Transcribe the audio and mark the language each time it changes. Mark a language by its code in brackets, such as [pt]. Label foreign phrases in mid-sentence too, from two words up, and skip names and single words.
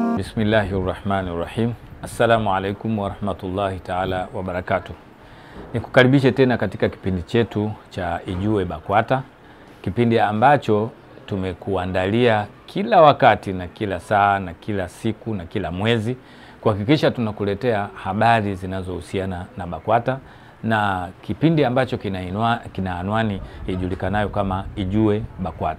[ar] بسم الله الرحمن الرحيم السلام عليكم ورحمة الله تعالى وبركاته. [sw] Nikukaribishe tena katika kipindi chetu cha Ijue BAKWATA, kipindi ambacho tumekuandalia kila wakati na kila saa na kila siku na kila mwezi kuhakikisha tunakuletea habari zinazohusiana na BAKWATA, na kipindi ambacho kina anwani ijulikanayo kama Ijue BAKWATA.